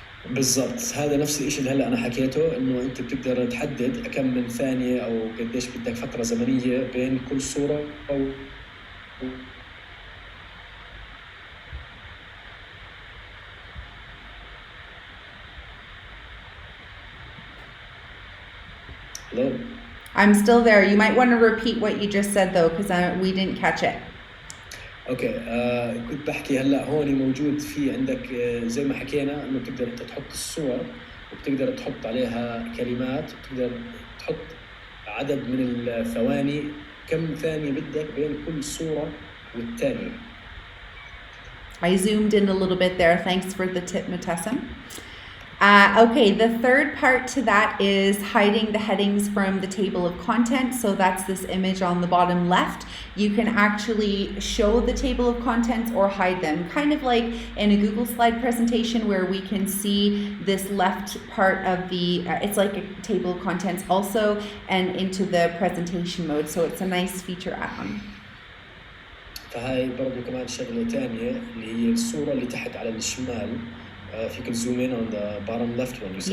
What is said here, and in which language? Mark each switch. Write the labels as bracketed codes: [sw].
[ar] بالضبط، هذا نفس الشيء اللي هلا انا حكيته، انه انت بتقدر تحدد كم من ثانيه او قديش بدك فتره زمنيه بين كل صوره او [en] Hello. I'm still there. You might want to repeat what you just said though, because we didn't catch it. [ar] اوكي كنت بحكي هلا هون موجود في عندك زي ما حكينا انه بتقدر انت تحط الصور وبتقدر تحط عليها كلمات، بتقدر تحط عدد من الثواني، كم ثانية بدك بين كل صورة والثانية. [en] I zoomed in a little bit there. Thanks for the tip, Mutessem. Okay, the third part to that is hiding the headings from the table of contents. So that's this image on the bottom left. You can actually show the table of contents or hide them, kind of like in a Google slide presentation where we can see this left part of the, it's like a table of contents also, and into the presentation mode. So it's a nice feature add-on. [ar] فهاي برضو كمان شغلة تانية اللي هي الصورة اللي تحت على الشمال. [en] If you can zoom in on the bottom left one, you said,